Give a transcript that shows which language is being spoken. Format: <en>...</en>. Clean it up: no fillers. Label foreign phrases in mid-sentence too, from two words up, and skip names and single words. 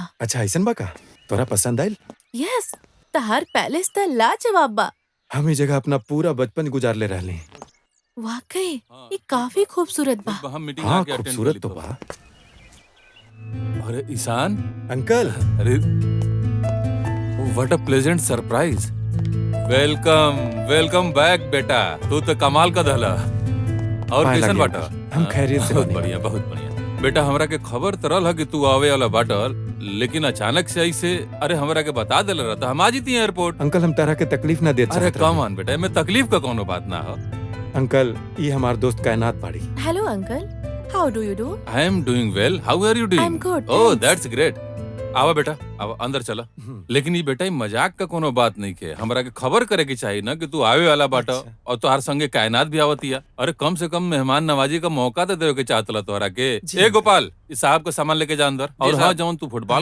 <bho>अच्छा ऐसन बा का? तोरा पसंद आयल? यस, तहार पैलेस त लाजवाब बा। हम ई जगह अपना पूरा बचपन गुजारले रहली। वाकई, ये काफी खूबसूरत बा। हम मीटिंग हाँ आके अटेंड कर खूबसूरत ली तो तो। बा। अरे ईशान, अंकल</bho> <en>अरे what a pleasant surprise. welcome welcome back</en> <bho>बेटा। तू तो कमाल का धला। और पाए कैसन लगे बाटा? अंकल, हम खैरियत से बहुत बानी। बढ़िया बहुत बढ़िया। बेटा हमरा के खबर तरल है कि तू आवे वाला बाटल, लेकिन अचानक से ऐसे अरे हमरा के बता देल रहता हम आ जीती एयरपोर्ट। अंकल हम तरह के तकलीफ ना देत अरे चाहत रहनी।</bho> <en>come on</en> <bho>बेटा, मैं तकलीफ का कोनो बात ना हो। अंकल ये हमार दोस्त कायनात बाड़ी।</bho> <en>hello uncle, how do you do? I am doing well, how are you doing? I'm good, ओह thanks. that's great.</en> <bho>आवा बेटा, आवा अंदर चला। लेकिन ये बेटा, ये मजाक का कोनो बात नहीं के। हमरा के खबर करे के चाहिए ना कि तू आवे वाला बाटा। अच्छा। और तोहार संगे कायनात भी आवतिया। अरे कम से कम मेहमान नवाजी का मौका तो देवे के चाहतला तोहरा के। जी, ए गोपाल, इस साहब का सामान लेके जा अंदर। और हाँ, जौन तू फुटबॉल</bho>